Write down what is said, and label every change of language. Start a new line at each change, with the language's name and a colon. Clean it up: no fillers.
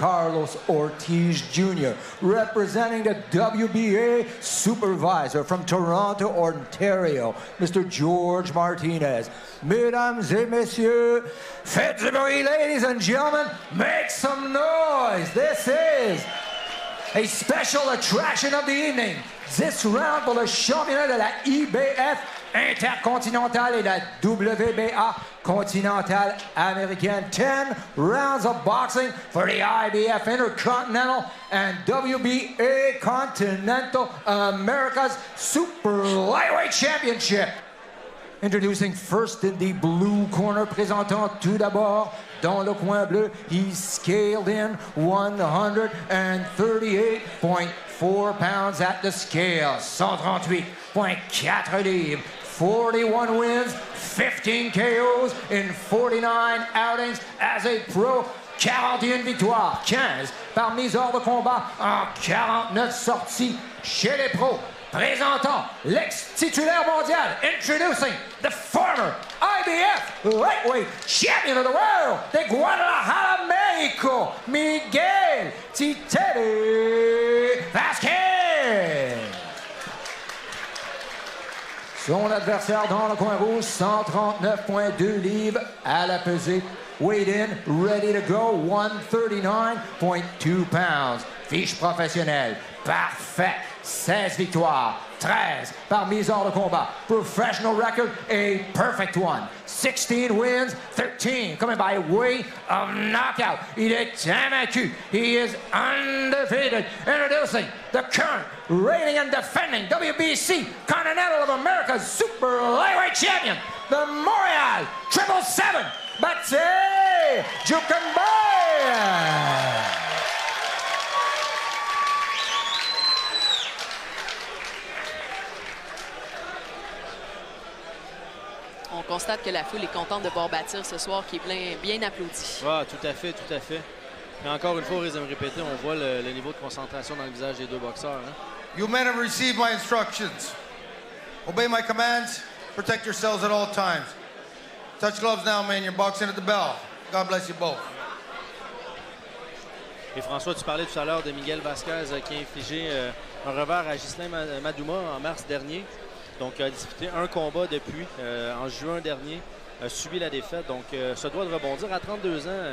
English: Carlos Ortiz Jr. Representing the WBA Supervisor from Toronto, Ontario, Mr.
French: George Martinez. Mesdames et messieurs, faites du bruit,
English: ladies and gentlemen, make some noise. This is a special attraction of the evening.
French: 10 rounds pour le championnat de la IBF intercontinentale et la WBA continentale américaine.
English: 10 rounds of boxing for the IBF Intercontinental and WBA Continental America's Super Lightweight Championship. Introducing first in the blue corner,
French: présentant tout d'abord dans le coin bleu,
English: he scaled in 138.4 pounds at the scale,
French: 138.4 livres,
English: 41 wins, 15 KOs in 49 outings as a pro,
French: 41 victoires, 15 par mise hors de combat en 49 sorties chez les pros. Présentant l'ex-titulaire mondial,
English: introducing the former IBF lightweight champion of the world de Guadalajara, Mexico, Miguel Titere Vasquez.
French: Son adversaire dans le coin rouge, 139.2 livres à la pesée.
English: Weighed in, ready to go, 139.2 pounds.
French: Fiche professionnelle, parfait. 16 victoires, 13 par mise hors de combat.
English: Professional record, a perfect one. 16 wins, 13 coming by way of knockout.
French: Il est invaincu.
English: He is undefeated. Introducing the current reigning and defending WBC Continental of America's Super Lightweight Champion, the Montreal 777, Batir Jukimba.
French: On constate que la foule est contente de voir Batir ce soir, qui est bien applaudi. Ah, tout à fait, tout à fait. Mais encore une fois, au risque de me répéter, on voit le niveau de concentration dans le visage des deux boxeurs. Hein?
English: You men have received my instructions. Obey my commands. Protect yourselves at all times. Touch gloves now, man. You're boxing at the bell. God bless you both.
French: Et François, tu parlais tout à l'heure de Miguel Vasquez qui a infligé un revers à Ghislain Madouma en mars dernier. Donc, a disputé un combat depuis en juin dernier, a subi la défaite. Donc, se doit de rebondir à 32 ans.